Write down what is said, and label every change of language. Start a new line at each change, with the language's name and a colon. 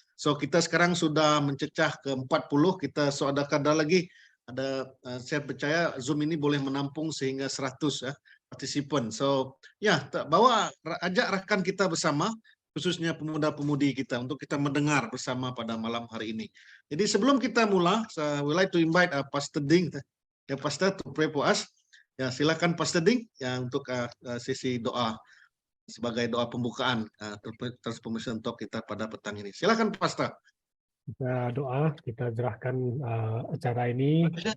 Malay: So kita sekarang sudah mencecah ke 40. Kita ada kadar lagi saya percaya Zoom ini boleh menampung sehingga 100 ya partisipan. So ya, ajak rekan kita bersama, khususnya pemuda-pemudi kita untuk kita mendengar bersama pada malam hari ini. Jadi sebelum kita mula,
English: I would like to invite Pastor Ding, Pastor to pray for us.
Malay: Ya, silakan Pastor Ding ya untuk sesi doa sebagai doa pembukaan Transformation Talk kita pada petang ini. Silakan Pastor. Kita doa, kita serahkan acara ini.